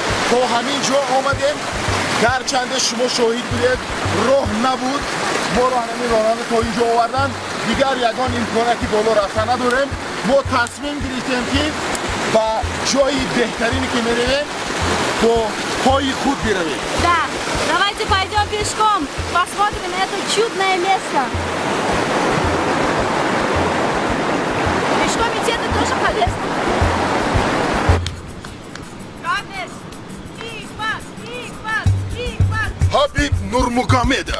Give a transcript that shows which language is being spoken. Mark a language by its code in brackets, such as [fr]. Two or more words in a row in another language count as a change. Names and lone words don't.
[tg] تا همین جا آمدیم گرچنده شما شاهد بودید راه نبود ما را همین راننده تا اینجا آوردن دیگر یگان امکاناتی بالا رفتن نداریم ما تصمیم گرفتیم که با جای بهترینی که میرویم با پای خود برویم [ru] Да, давайте пойдем пешком, посмотрим это чудное место. Пешком идти это тоже полезно. Habib Nurmugomedov.